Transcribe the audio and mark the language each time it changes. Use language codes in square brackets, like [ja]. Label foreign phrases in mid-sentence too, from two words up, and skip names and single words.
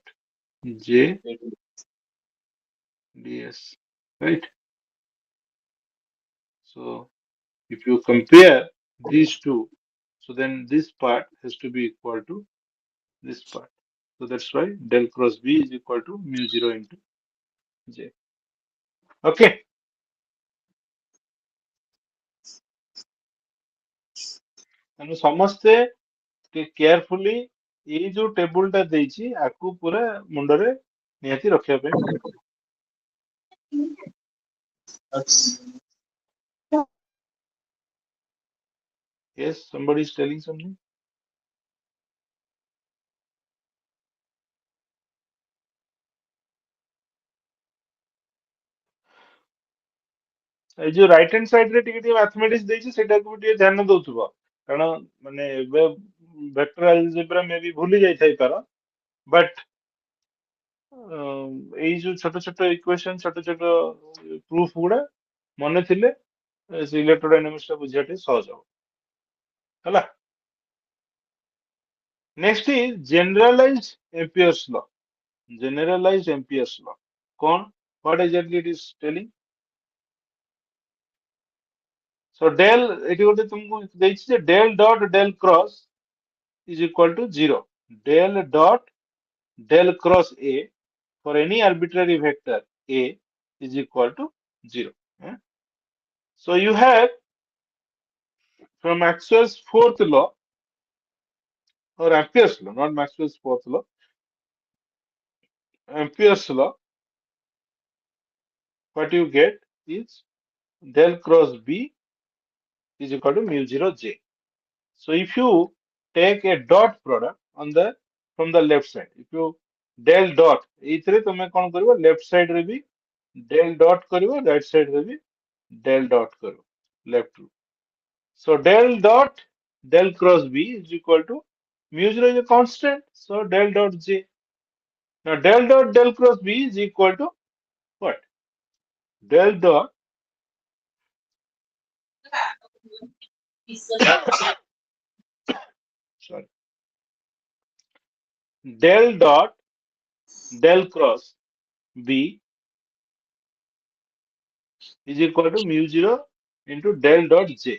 [en] J ds, right? So if you compare these two, so then this part has to be equal to this part. So that's why del cross B is equal to mu 0 into J. Okay. [or] ତେଣୁ ସମସ୍ତେ ଟିକେ କେୟାରଫୁଲି ଏଇ ଯୋଉ ଟେବୁଲ ଟା ଦେଇଛି ଆକୁ ପୁରା ମୁଣ୍ଡରେ ନିହାତି ରଖିବା ପାଇଁ ପଡିବ। [en] Yes, somebody is telling something. [or] ଏଇ ଯୋଉ [en] right hand side [or] ରେ ଟିକେ ଟିକେ ମ୍ୟାଥମେଟିକ୍ସ ଦେଇଛି ସେଇଟାକୁ ବି ଟିକେ ଧ୍ୟାନ ଦଉଥିବ କାରଣ ମାନେ ଏବେ [en] vector algebra [or] ମେ ବି ଭୁଲି ଯାଇଥାଇପାର ବଟ୍ ଏଇ ଯୋଉ ଛୋଟ ଛୋଟ ଇକ୍ୱେସନ ଛୋଟ ଛୋଟ ପ୍ରୁଫ ଗୁଡା ମନେ ଥିଲେ ଇଲେକ୍ଟ୍ରୋଡାଇନାମିକ୍ସ ଟା ବୁଝିବା ଟିକେ ସହଜ ହବ ହେଲା। [en] next is generalized Ampere's law. generalized Ampere's law [or] କଣ? [en] What exactly it is telling? So del [or] ଏଠି ଗୋଟେ ତୁମକୁ ଦେଇଛି ଯେ [en] del dot del cross is equal to 0. Del dot del cross A for any arbitrary vector A is equal to 0. eh? So you have from Maxwell's fourth law or Ampere's law, not Maxwell's fourth law, Ampere's law, what you get is del cross B is equal to mu 0 J. So if you take a dot product on the from the left side, if you del dot, [or] ଏଇଥିରେ ତମେ କଣ କରିବ [en] left side [or] ରେ ବି [en] del dot [or] କରିବ, [en] right side [or] ରେ ବି [en] del dot [or] କରିବ, left ରୁ. [en] So del dot del cross B is equal to mu 0 is a constant, so del dot J. Now del dot del cross B is equal to what? Del dot sorry, del dot del cross B is equal to mu 0 into del dot J.